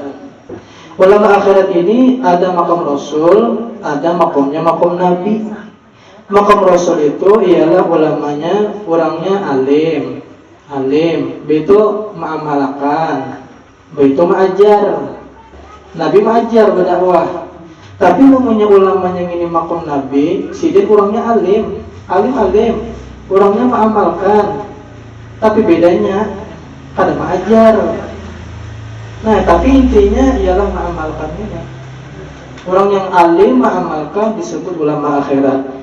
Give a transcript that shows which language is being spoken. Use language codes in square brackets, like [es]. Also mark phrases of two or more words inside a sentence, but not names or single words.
[id] Ulama akhirat ini ada maqam Rasul, ada maqamnya maqam Nabi. Maqam Rasul itu ialah ulamanya, orangnya alim, itu mengamalkan, itu mengajar. Nabi mengajar berdakwah. Tapi namanya ulamanya ini maqam Nabi, sidin orangnya alim, orangnya mengamalkan. Tapi bedanya kada mengajar. Nah, tapi intinya ialah mengamalkannya. Orang yang alim mengamalkan disebut ulama akhirat.